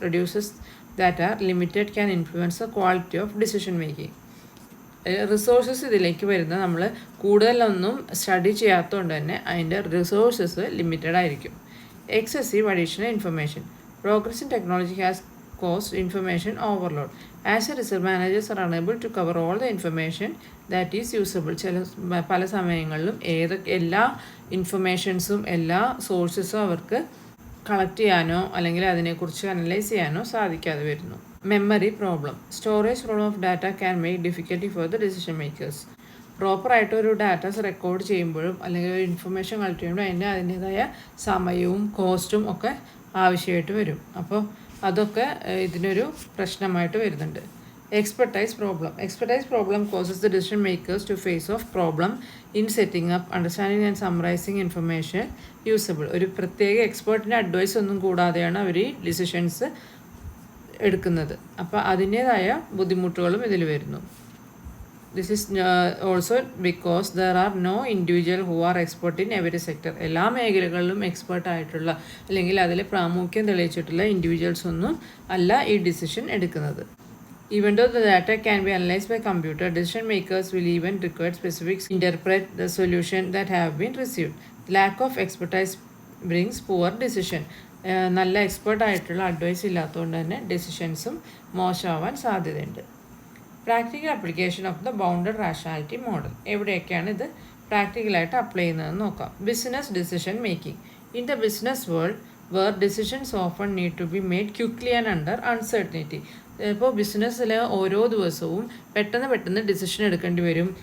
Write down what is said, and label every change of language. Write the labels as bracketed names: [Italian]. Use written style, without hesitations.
[English] Reduces that are limited can influence the quality of decision making. [Malayalam] Resources ഇതിലേക്ക് വരുന്ന നമ്മൾ കൂടുതലൊന്നും സ്റ്റഡി ചെയ്യാത്തതുകൊണ്ട് തന്നെ അതിൻ്റെ റിസോഴ്സസ് ലിമിറ്റഡ് ആയിരിക്കും. [English] Excessive additional information. Progress in technology has cause information overload. As a result, managers are unable to cover all the information that is usable. [Malayalam] പല സമയങ്ങളിലും എല്ലാ ഇൻഫർമേഷൻസും എല്ലാ സോഴ്സസും അവർക്ക് കളക്ട് ചെയ്യാനോ അല്ലെങ്കിൽ അതിനെക്കുറിച്ച് അനലൈസ് ചെയ്യാനോ സാധിക്കാതെ വരുന്നു. [English] Memory problem. Storage problem of data can make difficulty for the decision makers. [Malayalam] പ്രോപ്പറായിട്ട് ഒരു ഡാറ്റാസ് റെക്കോർഡ് ചെയ്യുമ്പോഴും അല്ലെങ്കിൽ ഒരു ഇൻഫർമേഷൻ കളക്ട് ചെയ്യുമ്പോഴും അതിൻ്റേതായ സമയവും കോസ്റ്റും ഒക്കെ ആവശ്യമായിട്ട് വരും. അപ്പോൾ അതൊക്കെ ഇതിനൊരു പ്രശ്നമായിട്ട് വരുന്നുണ്ട്. [English] Expertise problem causes the decision makers to face off problem in setting up, understanding and summarizing information usable. [Malayalam] ഒരു പ്രത്യേക എക്സ്പേർട്ടിൻ്റെ അഡ്വൈസ് ഒന്നും കൂടാതെയാണ് അവർ ഈ ഡിസിഷൻസ് എടുക്കുന്നത്. അപ്പോൾ അതിൻ്റേതായ ബുദ്ധിമുട്ടുകളും ഇതിൽ വരുന്നു. [English] This is also because there are no individual who are expert in every sector. [Malayalam] എല്ലാ മേഖലകളിലും എക്സ്പേർട്ടായിട്ടുള്ള അല്ലെങ്കിൽ അതിൽ പ്രാമുഖ്യം തെളിയിച്ചിട്ടുള്ള ഇൻഡിവിജ്വൽസ് ഒന്നും അല്ല ഈ ഡിസിഷൻ എടുക്കുന്നത്. [English] Even though the data can be analyzed by computer, decision makers will even require specifics to interpret the solution that have been received. Lack of expertise brings poor decision. [Malayalam] നല്ല expert ആയിട്ടുള്ള advice ഇല്ലാത്തതുകൊണ്ട് തന്നെ ഡിസിഷൻസും മോശമാവാൻ സാധ്യതയുണ്ട്. [English] Practical application of the bounded rationality model. [Malayalam] എവിടെയൊക്കെയാണ് ഇത് പ്രാക്ടിക്കലായിട്ട് apply ചെയ്യുന്നതെന്ന് നോക്കാം. [English] Business decision making. In the business world where decisions often need to be made quickly and under uncertainty. [Malayalam] ഇപ്പോൾ ബിസിനസ്സിൽ ഓരോ ദിവസവും പെട്ടെന്ന് ഡിസിഷൻ എടുക്കേണ്ടി വരും.